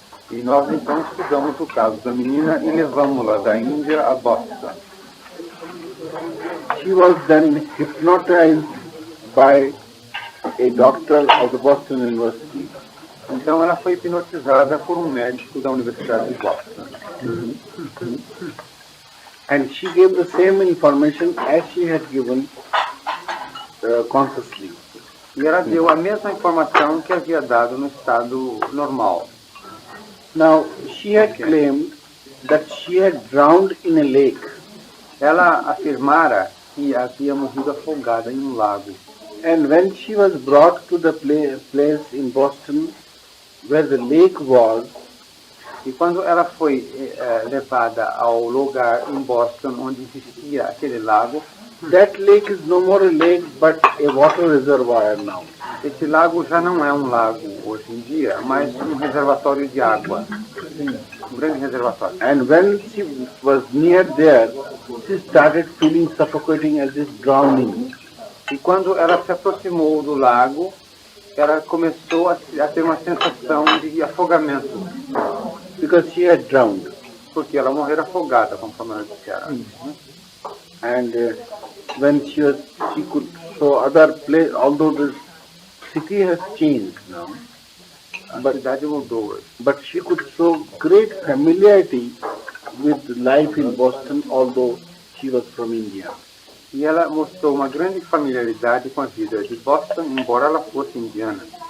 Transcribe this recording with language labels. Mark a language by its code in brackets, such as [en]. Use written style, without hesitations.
[pt] E nós então estudamos o caso da menina e levamos-la da Índia a Boston. [en] She was then hypnotized by a doctor of the Boston University. [pt] Então ela foi hipnotizada por um médico da Universidade de Boston. [en] And she gave the same information as she had given consciously. [pt] E ela deu a mesma informação que havia dado no estado normal. [en] Now, she had claimed that she had drowned in a lake. [pt] Ela afirmara que havia morrido afogada em um lago. [en] And when she was brought to the place in Boston where the lake was, [pt] e quando ela foi levada ao lugar em Boston onde existia aquele lago, [en] that lake is no more a lake but a water reservoir now. [pt] Esse lago já não é um lago hoje em dia, mas um reservatório de água. Um grande reservatório. [en] And when she was near there, she started feeling suffocating as if drowning. [pt] E quando ela se aproximou do lago, ela começou a ter uma sensação de afogamento. [en] Because she had drowned. [pt] Porque ela morreu afogada, conforme ela disse. [en] And when she could show other place, although the city has changed now, but she could show great familiarity with life in Boston, although she was from India. [pt] E ela mostrou uma grande familiaridade com a vida de Boston, embora ela fosse indiana.